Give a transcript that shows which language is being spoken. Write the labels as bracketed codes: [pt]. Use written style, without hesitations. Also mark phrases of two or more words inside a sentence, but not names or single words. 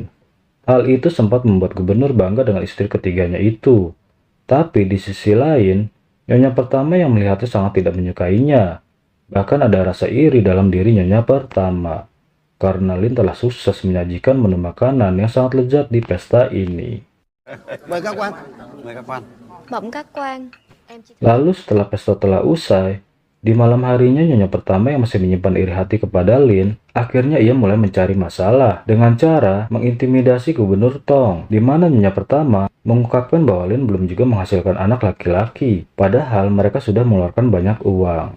[id] Hal itu sempat membuat gubernur bangga dengan istri ketiganya itu. Tapi di sisi lain, nyonya pertama yang melihatnya sangat tidak menyukainya. Bahkan ada rasa iri dalam diri nyonya pertama, karena Lin telah sukses menyajikan menu makanan yang sangat lezat di pesta ini. [vi] Mời các quan. Mời các quan. Bẩm các quan. [id] Lalu setelah pesta telah usai, di malam harinya nyonya pertama yang masih menyimpan iri hati kepada Lin, akhirnya ia mulai mencari masalah dengan cara mengintimidasi Gubernur Tong, di mana nyonya pertama mengungkapkan bahwa Lin belum juga menghasilkan anak laki-laki, padahal mereka sudah mengeluarkan banyak uang.